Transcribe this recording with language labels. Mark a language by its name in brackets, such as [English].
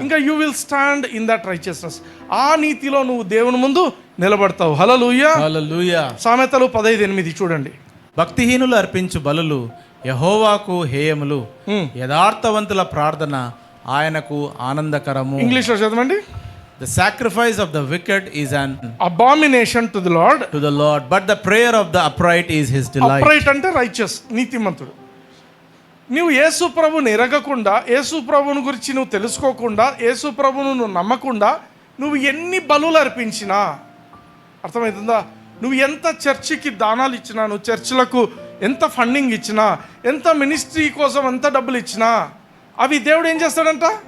[Telugu] ఇంకా [English] You will stand in that righteousness. [Telugu] ఆ నీతిలో నువ్వు దేవుని ముందు నిలబడతావు. హల్లెలూయా. హల్లెలూయా. సామెతలు 15:8 చూడండి. భక్తిహీనులు అర్పించు బలులు యెహోవాకు హేయములు, యథార్థవంతుల ప్రార్థన ఆయనకు ఆనందకరము. ఇంగ్లీష్లో చదవండి. [English] The sacrifice of the wicked is an abomination to the Lord, but the prayer of the upright is his delight. [Telugu] upright అంటే రైచియస్, నీతిమంతుడు. నువ్వు యేసు ప్రభుని ఎరగకుండా, యేసు ప్రభుని గురించి నువ్వు తెలుసుకోకుండా, యేసు ప్రభును నువ్వు నమ్మకుండా నువ్వు ఎన్ని బలులు అర్పించినా, అర్థమవుతుందా? నువ్వు ఎంత చర్చికి దానాలు ఇచ్చినా, నువ్వు చర్చిలకు ఎంత ఫండింగ్ ఇచ్చినా, ఎంత మినిస్ట్రీ కోసం ఎంత డబ్బులు ఇచ్చినా, అవి దేవుడు ఏం చేస్తాడంట?